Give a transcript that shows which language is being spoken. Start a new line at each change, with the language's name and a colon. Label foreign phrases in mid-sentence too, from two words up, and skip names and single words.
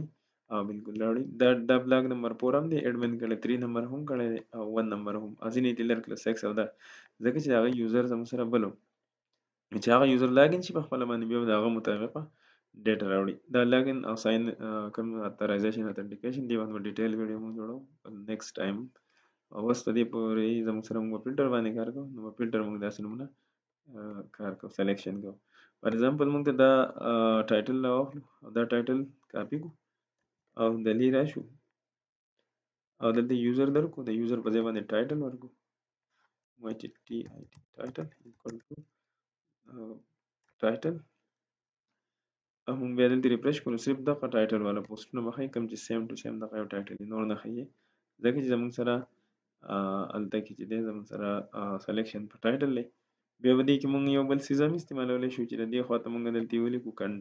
Pashto: او بالکل راوړي، دا بلاګ نمبر 4 هم دی ایډمن کړی، 3 نمبر هم کړی دی او 1 نمبر هم، ځینې یې لر کړل 6 او دا، ځکه چې هغه یوزر زموږ سره بل و چې هغه
English: user login
Pashto: شي په خپله باندې بیا د هغه مطابقه data راوړي دا login او sign کوم
English: authorization authentication
Pashto: دی باندې
English: detail video
Pashto: موږ جوړو
English: next time
Pashto: اوس ته دې پورې زموږ سره موږ فلټر باندې کار کوو نو فلټر موږ داسې نمونه کار کوو سلیکشن کوو
English: for example
Pashto: موږ ته دا ټایټل راواخلو او دا ټایټل کاپی کو او دلی راشو او دلته یوزر درکو د یوزر په ځای باندې ټایټل ورکو وایي چې ټي آی ټي
English: title equal to title
Pashto: او موږ بیا دلته ریفرش کړو صرف دغه ټایټل والا پوسټونه به ښایي کوم چې
English: same to same
Pashto: دغه یو ټایټل نور نه ښایي ځکه چې زموږ سره هلته کې چې دی زموږ سره سلیکشن په ټایټل دی بیا به دې کې موږ یو بل څیز هم استعمالولی شو چې د دې خواته موږ دلته ولیکو